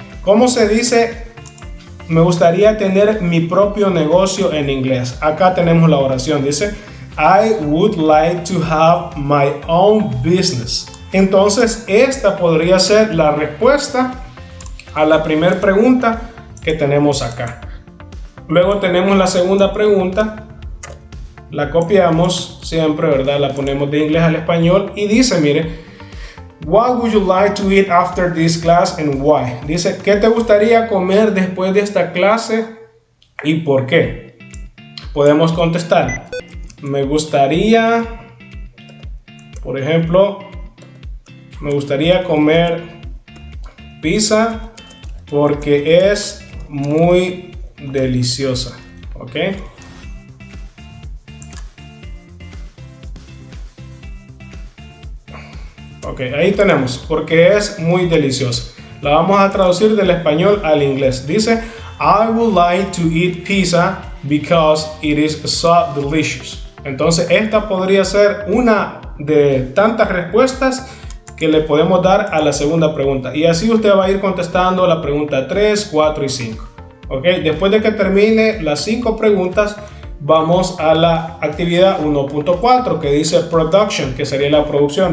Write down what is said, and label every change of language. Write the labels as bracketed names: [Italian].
[Spanish] ¿Cómo se dice me gustaría tener mi propio negocio en inglés? Acá tenemos la oración, dice [English] I would like to have my own business. [Spanish] Entonces esta podría ser la respuesta a la primera pregunta que tenemos acá. Luego tenemos la segunda pregunta, la copiamos siempre, ¿verdad? La ponemos de inglés al español y dice, mire, [English] what would you like to eat after this class and why? [Spanish] Dice, ¿qué te gustaría comer después de esta clase y por qué? Podemos contestar, me gustaría, por ejemplo, me gustaría comer pizza porque es muy deliciosa, ¿ok? Ok, ahí tenemos, porque es muy deliciosa. La vamos a traducir del español al inglés. Dice, [English] I would like to eat pizza because it is so delicious. [Spanish] Entonces esta podría ser una de tantas respuestas que le podemos dar a la segunda pregunta. Y así usted va a ir contestando la pregunta 3, 4 y 5. ¿Ok? Después de que termine las 5 preguntas, vamos a la actividad 1.4 que dice production, que sería la producción.